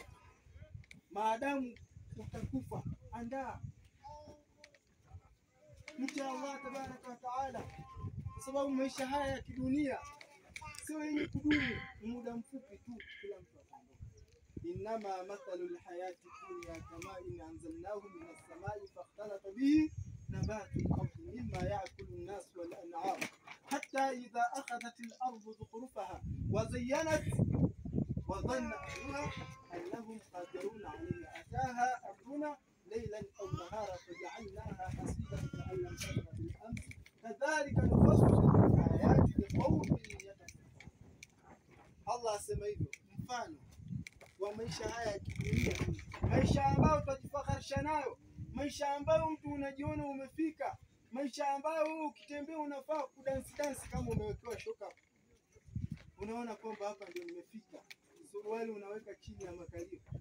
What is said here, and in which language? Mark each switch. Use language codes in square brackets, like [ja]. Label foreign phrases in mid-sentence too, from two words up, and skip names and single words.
[sw] Maadamu utakufa, andaa mcha Allah [ar] تبارك وتعالى, [sw] kwa sababu maisha haya ya kidunia sio yenye kudumu, muda mfupi tu kila mtu ataondoka. [ar] إنما مثل الحياة الدنيا كماء أنزلناه من السماء فاختلط به نبات الأرض مما يأكل الناس والأنعام حتى إذا أخذت الأرض زخرفها وازينت وظن أهلها أنهم قادرون عليها أتاها أمرنا ليلا أو نهارا فجعلناها حصيدا كأن لم تغن بالأمس كذلك نفصل الآيات لقوم يتفكرون. [sw] Allah asema hivyo, mfano wa maisha haya ya kidunia, maisha ambayo tutajifakharisha nayo, maisha ambayo mtu unajiona umefika, maisha ambayo wewe ukitembea unafaa kudansi kama umewekewa shoka. Unaona kwamba hapa ndio nimefika. Suruali unaweka chini ya makalio.